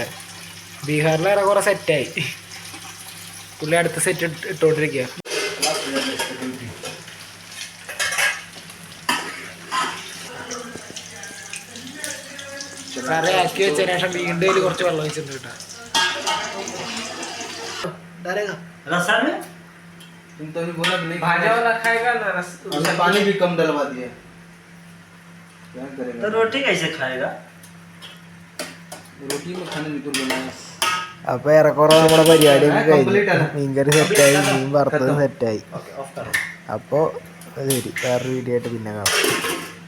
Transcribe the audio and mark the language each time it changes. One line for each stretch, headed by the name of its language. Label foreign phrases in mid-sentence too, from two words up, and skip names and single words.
Malayalam: ബീഹാറിൽ ഏറെക്കുറെ സെറ്റായി. പുള്ളി അടുത്ത സെറ്റ് ഇട്ടുകൊണ്ടിരിക്കുക. കറി ആക്കി വെച്ചതിന് ശേഷം വീണ്ടും ഇതിൽ കുറച്ച് വെള്ളം ഒഴിച്ചിട്ടുണ്ട് കേട്ടോ.
Hindi: रसा में तुम तो अभी बोला नहीं भाजा वाला खाएगा ना रस हमने पानी भी कम डलवा दिया क्या करेगा तो रोटी कैसे खाएगा? रोटी में खाने बिल्कुल बनाया
Malayalam: അപ്പൊ ഏറെക്കുറെ നമ്മുടെ പരിപാടിയൊക്കെ കഴിഞ്ഞു. മീൻകറി സെറ്റായി, മീൻ വറുത്തത് സെറ്റായി.
Hindi: ओके ऑफ करो
Malayalam: അപ്പോൾ ശരി, വേറൊരു വീഡിയോ ആയിട്ട് പിന്നെ കാണാം.